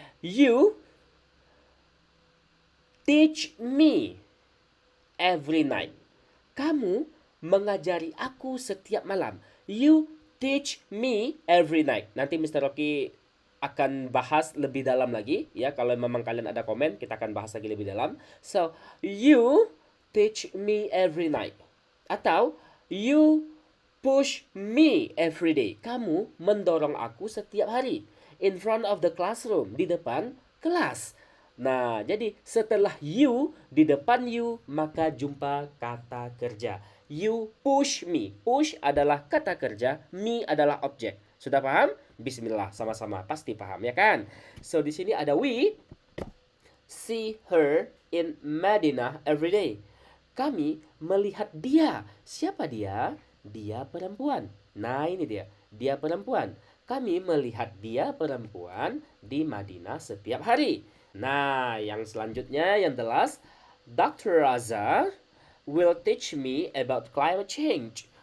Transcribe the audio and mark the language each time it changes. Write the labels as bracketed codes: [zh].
[en] You teach me every night. [id] Kamu mengajari aku setiap malam. [en] You teach me every night. [id] Nanti [en] Mr. [id] Rocky akan bahas lebih dalam lagi ya. Kalau memang kalian ada komen, kita akan bahas lagi lebih dalam. [en] So, you teach me every night. [id] Atau [en] you push me every day. [id] Kamu mendorong aku setiap hari. [en] In front of the classroom, [id] di depan kelas. Nah, jadi setelah you, di depan you, maka jumpa kata kerja. [en] You push me. [id] Push adalah kata kerja, me adalah objek. Sudah paham? Bismillah, sama-sama pasti paham ya kan? [en] So [id] di sini ada [en] we see her in Madinah every day. [id] Kami melihat dia. Siapa dia? Dia perempuan. Nah, ini dia. Dia perempuan. Kami melihat dia perempuan di Madinah setiap hari. Nah, yang selanjutnya yang jelas, Dr. [en] Raza will teach me about climate change.